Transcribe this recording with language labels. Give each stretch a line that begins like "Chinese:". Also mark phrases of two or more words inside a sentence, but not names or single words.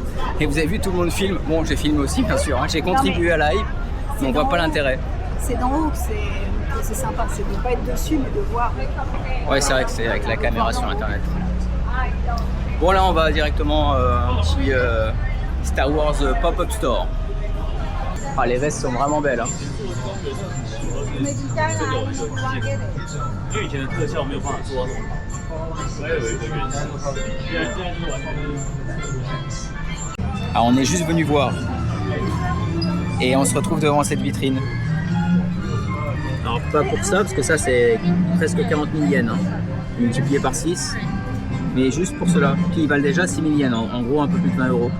French: Et vous avez vu tout le monde filme, bon j'ai filmé aussi bien sûr, hein. J'ai contribué à la hype, mais on voit pas l'intérêt. C'est d'en haut que c'est sympa, c'est de pas être dessus mais de voir. Ouais c'est vrai que c'est avec la caméra sur internet. Bon là on va directement un petit Star Wars Pop-Up Store. Ah, les vestes sont vraiment belles. Hein.
Chinese: 因为以前的特效没有办法做到这么好。还有一个原因，现在就完全就是。
French: Alors on est juste venu voir et on se retrouve devant cette vitrine. Alors pas pour ça parce que ça c'est presque 40 000 yens hein, multiplié par 6, mais juste pour cela qui valent déjà 6 000 yens, en gros un peu plus de 20 euros.